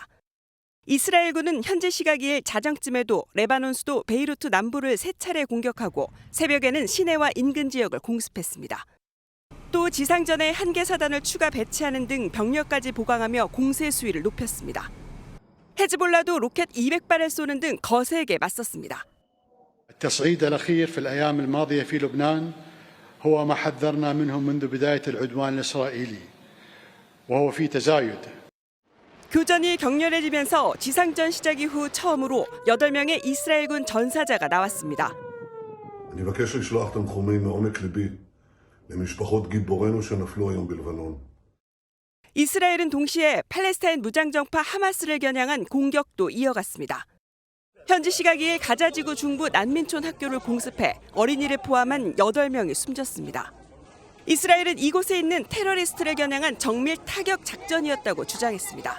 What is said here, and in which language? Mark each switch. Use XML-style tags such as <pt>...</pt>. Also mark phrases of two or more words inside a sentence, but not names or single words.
<ko>이스라엘군은 현지 시각 2일 자정쯤에도 레바논 수도 베이루트 남부를 3차례 공격하고 새벽에는 시내와 인근 지역을 공습했습니다. 또 지상전에 한개 사단을 추가 배치하는 등 병력까지 보강하며 공세 수위를 높였습니다. 헤즈볼라도 로켓 200발을 쏘는 등 거세게 맞섰습니다.</ko> <ar>التصعيد الأخير في الأيام الماضية في لبنان هو ما حذرنا منه منذ بداية العدوان الإسرائيلي وهو في تزايد.</ar> <ko>교전이 격렬해지면서 지상전 시작 이후 처음으로 8명의 이스라엘군 전사자가 나왔습니다.</ko> <he>אני מבקש לשלוח תנחומים מעומק ליבי למשפחות גיבורינו שנפלו היום בלבנון.</he> <ko>이스라엘은 동시에 팔레스타인 무장정파 하마스를 겨냥한 공격도 이어갔습니다. 현지 시각 2일 가자지구 중부 난민촌 학교를 공습해 어린이를 포함한 8명이 숨졌습니다. 이스라엘은 이곳에 있는 테러리스트를 겨냥한 정밀 타격 작전이었다고 주장했습니다.</ko>